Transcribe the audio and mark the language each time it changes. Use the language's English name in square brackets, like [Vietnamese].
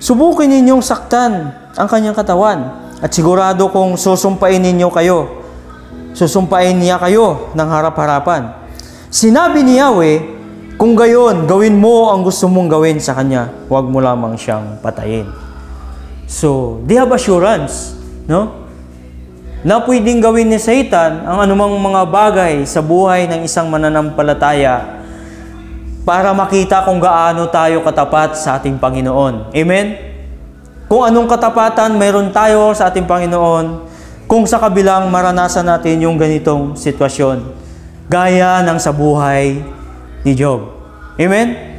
[Filipino] Subukin ninyong saktan ang kanyang katawan at sigurado kung susumpain ninyo kayo. Susumpain niya kayo ng harap-harapan. Sinabi ni Yahweh, kung gayon, gawin mo ang gusto mong gawin sa kanya. Huwag mo lamang siyang patayin. [English] So, they have assurance, no? [Filipino] Na pwedeng gawin ni Satan ang anumang mga bagay sa buhay ng isang mananampalataya para makita kung gaano tayo katapat sa ating Panginoon. Amen? Kung anong katapatan mayroon tayo sa ating Panginoon, kung sa kabilang maranasan natin yung ganitong sitwasyon, gaya ng sa buhay ni Job. Amen?